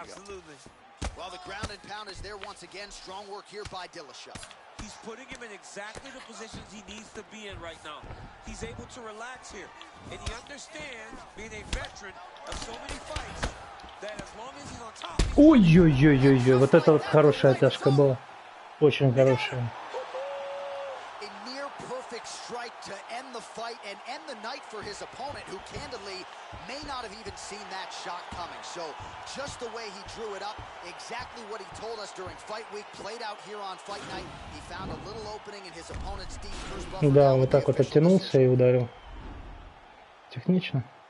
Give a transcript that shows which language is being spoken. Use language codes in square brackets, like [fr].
[en] absolutely. Well, the ground and pound is there once again. Strong work here by Dillashaw. He's putting him in exactly the positions he needs to be in right now. He's able to relax here, and he understands, being a veteran of so many fights, that as long as he's on top... [ru] Ой-ой-ой-ой-ой, вот это вот хорошая тяжка была. Очень хорошая. [en] A near perfect strike to end the fight and end the night for his opponent, who candidly may not have even seen that shot coming. So just the way he drew it up, exactly what he told us during fight week, played out here on fight night. He found a little opening in his opponent's deep first buffer. [ru] Да, вот так вот оттянулся и ударил. Технично.